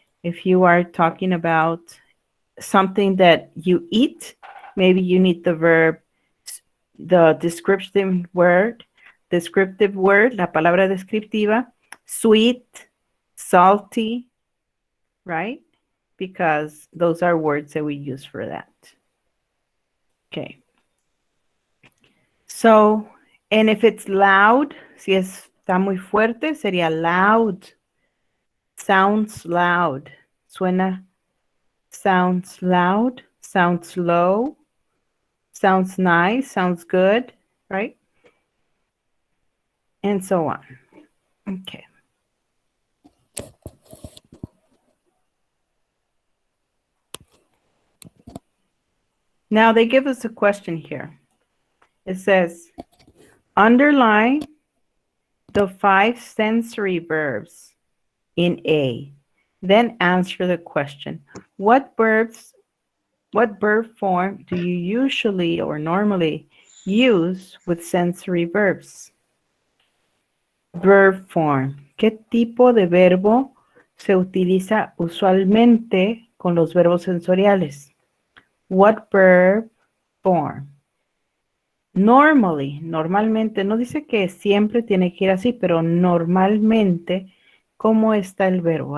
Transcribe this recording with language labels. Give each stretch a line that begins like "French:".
English: If you are talking about something that you eat, maybe you need the verb, the descriptive word,
Spanish: la palabra descriptiva,
English: sweet, salty, right? Because those are words that we use for that. Okay. So, and if it's loud,
Spanish: si está muy fuerte, sería
English: loud. Sounds loud.
Spanish: Suena,
English: sounds loud, sounds low, sounds nice, sounds good, right? And so on. Okay. Now they give us a question here. It says, underline the 5 sensory verbs in A. Then answer the question. What verb form do you usually or normally use with sensory verbs? Verb form.
Spanish: ¿Qué tipo de verbo se utiliza usualmente con los verbos sensoriales?
English: What verb form? Normally,
Spanish: normalmente, no dice que siempre tiene que ir así, pero normalmente, ¿cómo está el verbo?